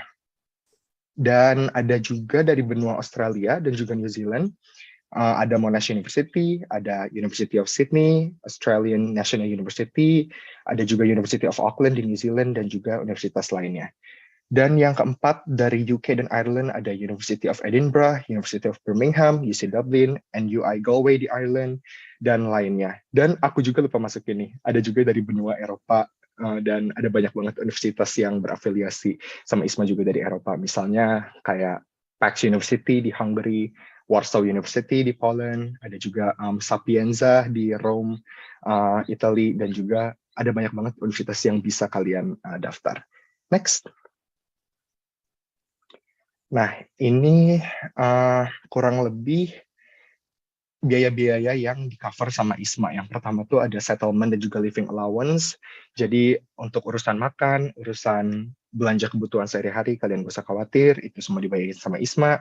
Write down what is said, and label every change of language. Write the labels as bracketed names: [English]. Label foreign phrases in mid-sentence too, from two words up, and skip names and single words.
[Indonesian] Dan ada juga dari benua Australia dan juga New Zealand, ada Monash University, ada University of Sydney, Australian National University, ada juga University of Auckland di New Zealand, dan juga universitas lainnya. Dan yang keempat dari UK dan Ireland ada University of Edinburgh, University of Birmingham, UC Dublin, NUI Galway di Ireland, dan lainnya. Dan aku juga lupa masukin nih, ada juga dari benua Eropa, dan ada banyak banget universitas yang berafiliasi sama ISMA juga dari Eropa. Misalnya kayak Pax University di Hungary, Warsaw University di Poland, ada juga Sapienza di Rome, Italy, dan juga ada banyak banget universitas yang bisa kalian daftar. Next. Nah, ini kurang lebih biaya-biaya yang di-cover sama ISMA. Yang pertama tuh ada settlement dan juga [English] living allowance. [Indonesian] Jadi untuk urusan makan, urusan belanja kebutuhan sehari-hari, kalian gak usah khawatir, itu semua dibayarin sama ISMA.